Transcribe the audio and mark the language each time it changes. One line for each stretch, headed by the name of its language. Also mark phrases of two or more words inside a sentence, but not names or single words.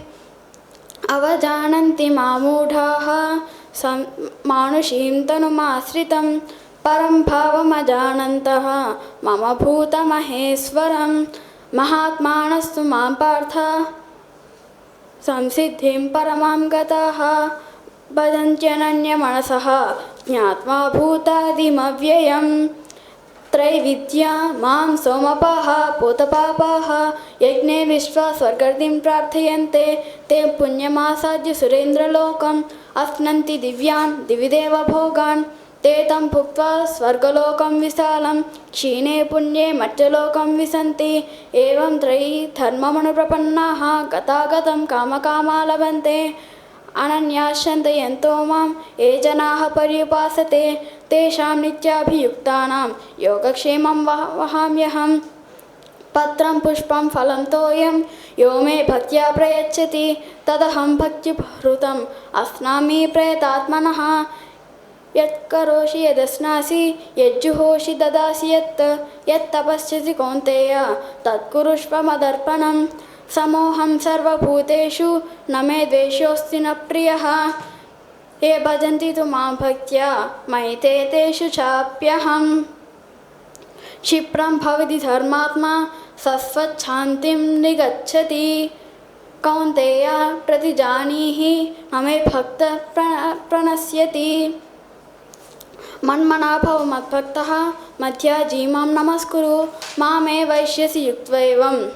Sanskrit: అవజానంతి మామూఢాః మానుషీం తనుమాశ్రితం పరం భావమజానంతః మమ భూతమహేశ్వరం. మహాత్మానస్తు మాం పార్థ సంసిద్ధిం పరమాం గతాః భజంత్యనన్యమనసః జ్ఞాత్వా భూతాదిమవ్యయం. त्रैविद्या मां सोमपाः पूतपापाः यज्ञे विश्वा स्वर्गतिं प्रार्थयन्ते ते पुण्यमासाद्य सुरेन्द्रलोकम् अश्नन्ति दिव्यान् दिविदेवभोगान्. ते तं भुक्त्वा स्वर्गलोकं विशालं क्षीणे पुण्ये मर्त्यलोकं विशन्ति. एवं त्रयी धर्ममनुप्रपन्नाः गतागतं कामकामा लभन्ते. అనన్యాశ్చంతయంతో మాం ఏ జనాః పర్యుపాసతే తేషాం నిత్యాభియుక్తానాం యోగక్షేమం వహామ్యహం. పత్రం పుష్పం ఫలం తోయం యో మే భక్త్యా ప్రయచ్చతి తదహం భక్తిభృతం అస్నామి ప్రయతాత్మనః. యత్కరోషి యదశ్నాసి యజ్జుహోషి దదాసి యత్తపస్యసి కౌంతేయ తత్కురుష్వ మదర్పణం. సమోహం సర్వభూతేషు న మే ద్వేషోऽస్తి న ప్రియః. ఏ భజంతి తు మాం భక్త్యా మయి తే తేషు చాప్యహం. క్షిప్రం భవతి ధర్మాత్మా సస్వచ్ఛాంతిం నిగచ్చతి. కౌంతేయ ప్రతిజానీహి న మే భక్త ప్రణశ్యతి. మన్మనా భవ మద్భక్తః మధ్యాజీ మాం నమస్కురు మామే వైష్యసి యుక్త్వైవం.